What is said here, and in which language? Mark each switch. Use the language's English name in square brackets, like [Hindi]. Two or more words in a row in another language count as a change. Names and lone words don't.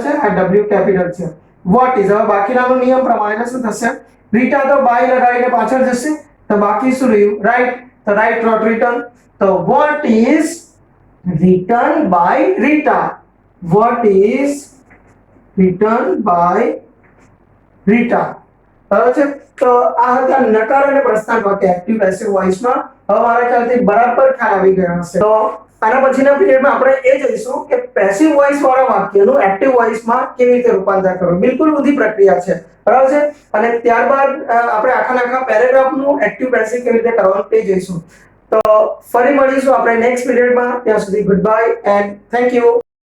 [Gujarati] છે આ w કેપિટલ છે [English] what is [Gujarati] હવે બાકીનાનો નિયમ પ્રમાણે શું થશે રીટા તો બાય લગાવીને પાછળ જશે તો બાકી શું રહ્યું રાઈટ તો રાઈટ નોટ રિટર્ન તો [English] what is written by Rita what is written by Rita [Gujarati] બરાબર છે તો આ હતા નકાર અને પ્રશ્નાર્થ વાક્ય એક્ટિવ પેસિવ વોઇસમાં હવે મારા ખ્યાલથી બરાબર ખ્યાલ આવી ગયો હશે તો આના પછીના પીરિયડમાં આપણે એ જોઈશું કે [English] passive voice [Gujarati] વાળા વાક્યનું એક્ટિવ વોઇસમાં કેવી રીતે રૂપાંતર કરવું બિલકુલ ઊંધી પ્રક્રિયા છે બરાબર છે અને ત્યારબાદ આપણે આખા પેરેગ્રાફનું એક્ટિવ પેસિવ કેવી રીતે કરવાનું તે જોઈશું તો ફરી મળીશું આપણે નેક્સ્ટ પીરિયડમાં ત્યાં સુધી [English] good bye and thank you